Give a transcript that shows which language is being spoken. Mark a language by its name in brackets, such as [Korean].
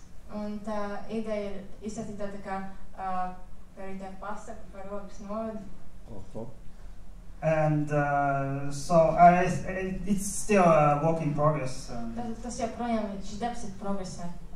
[Latvian] Un tā ideja ir izstāstīt tā kā [English] fairy tale [Latvian] pasaka par Ogres Novadu. [English] And so it's still a work in progress. [Latvian] Tas joprojām šis darbs ir progresē.